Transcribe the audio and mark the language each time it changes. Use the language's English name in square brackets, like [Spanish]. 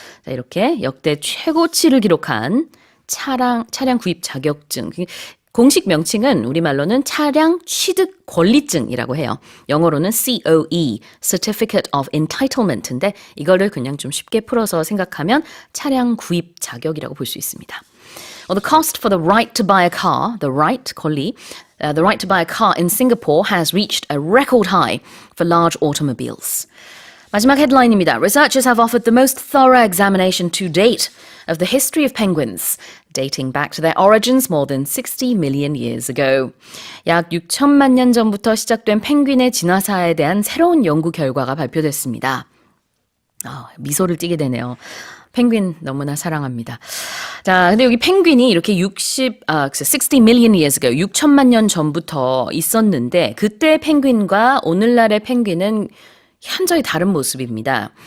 [Korean] 자, 이렇게 역대 최고치를 기록한 차량 구입 자격증. 공식 명칭은 우리말로는 차량 취득 권리증이라고 해요. 영어로는 COE, [English] Certificate of Entitlement [Korean] 인데 이거를 그냥 좀 쉽게 풀어서 생각하면 차량 구입 자격이라고 볼 수 있습니다. [English] The cost for the right to buy a car, the right to buy a car in Singapore has reached a record high for large automobiles. [Korean] 마지막 헤드라인입니다. [English] Researchers have offered the most thorough examination to date of the history of penguins, dating back to their origins more than 60 million years ago. [Korean] 약 6천만 년 전부터 시작된 펭귄의 진화사에 대한 새로운 연구 결과가 발표됐습니다. 미소를 띠게 되네요. 펭귄 너무나 사랑합니다. 자, 근데 여기 펭귄이 이렇게 [English] 60 million years ago, [Korean] 6천만 년 전부터 있었는데 그때 펭귄과 오늘날의 펭귄은 현저히 다른 모습입니다.